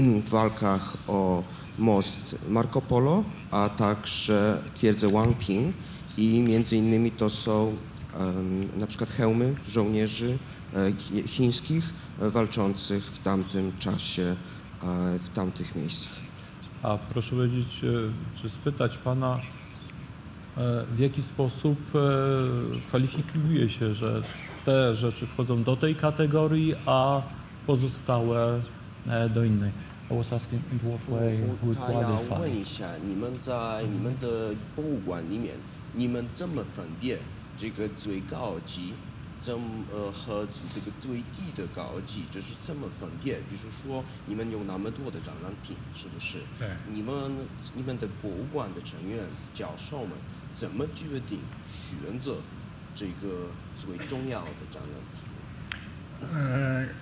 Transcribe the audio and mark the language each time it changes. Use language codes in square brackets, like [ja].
[pl] walkach o most Marco Polo, a także twierdzę Wangping i między innymi to są na przykład hełmy żołnierzy chińskich walczących w tamtym czasie, w tamtych miejscach. A proszę powiedzieć, czy spytać Pana, w jaki sposób kwalifikuje się, że te rzeczy wchodzą do tej kategorii, a pozostałe do innej? [en] I was asking in what way we qualify. [zh] 问一下，你们在你们的博物馆里面，你们怎么分辨这个最高级，和这个最低的高级，这是怎么分辨？比如说，你们有那么多的展览品，是不是？对。你们的博物馆的成员、教授们怎么决定选择这个最重要的展览品？